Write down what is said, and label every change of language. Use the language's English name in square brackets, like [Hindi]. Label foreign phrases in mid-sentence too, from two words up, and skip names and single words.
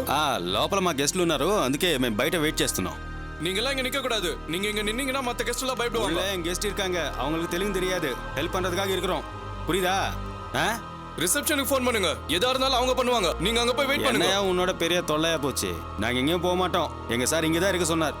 [Telugu] లోపల మా గెస్ట్లు ఉన్నారు, అందుకే మేము బయట వెయిట్ చేస్తున్నాం. [Tamil] நீங்கெல்லாம் இங்க நிக்க கூடாது. நீங்க இங்க நின்னீங்கன்னா மத்த கெஸ்ட் எல்லாம் பயப்படுவாங்க. என் கெஸ்ட் இருக்காங்க, அவங்களுக்கு தெலுங்கு தெரியாது, ஹெல்ப் பண்றதுக்காக இருக்கிறோம். புரியுதா? ரிசப்ஷனுக்கு ஃபோன் பண்ணுங்க. எதா இருந்தாலும் அவங்க பண்ணுவாங்க. நீங்க அங்க போய் வெயிட் பண்ணுங்க. என்ன உன்னோட பெரிய தொல்லையா போச்சு? நாங்க எங்கேயும் போக மாட்டோம். எங்க சார் இங்க தான் இருக்க சொன்னார்.